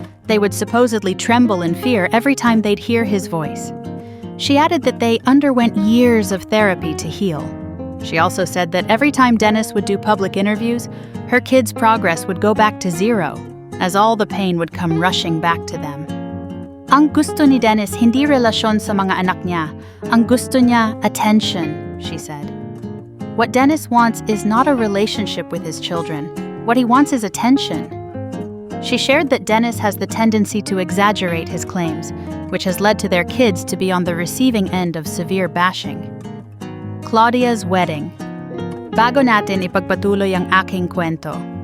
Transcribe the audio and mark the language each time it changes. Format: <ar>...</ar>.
<en>They would supposedly tremble in fear every time they'd hear his voice. She added that they underwent years of therapy to heal. She also said that every time Dennis would do public interviews, her kids' progress would go back to zero, as all the pain would come rushing back to them.</en> <tl>Ang gusto ni Dennis hindi relasyon sa mga anak niya. Ang gusto niya</tl> <en>attention, she said. What Dennis wants is not a relationship with his children. What he wants is attention. She shared that Dennis has the tendency to exaggerate his claims, which has led to their kids to be on the receiving end of severe bashing. Claudia's wedding.</en> <tl>Bago natin ipagpatuloy ang aking kwento.</tl>